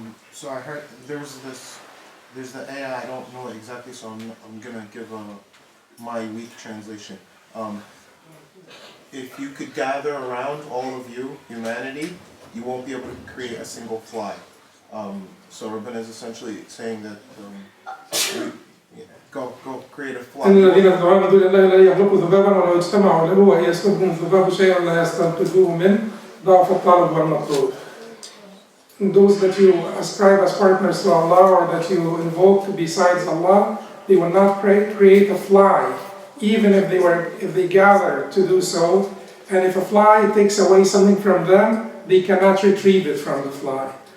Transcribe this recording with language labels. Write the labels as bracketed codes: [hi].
[en] So I heard there's the AI, I don't know it exactly, so I'm gonna give my weak translation. If you could gather around all of you, humanity, you won't be able to create a single fly. So Rabban is essentially saying that go create a fly. [ar] إن الذين يدعون من دون الله لا يخلقوا ذبابا ولو اجتمعوا له وإن يسلبهم الذباب شيئا لا يستنقذوه منه ضعف الطالب والمطلوب. [en] Those that you ascribe as partners to Allah or that you invoke besides Allah, they will not create a fly, even if they gather to do so. And if a fly takes away something from them, they cannot retrieve it from the fly.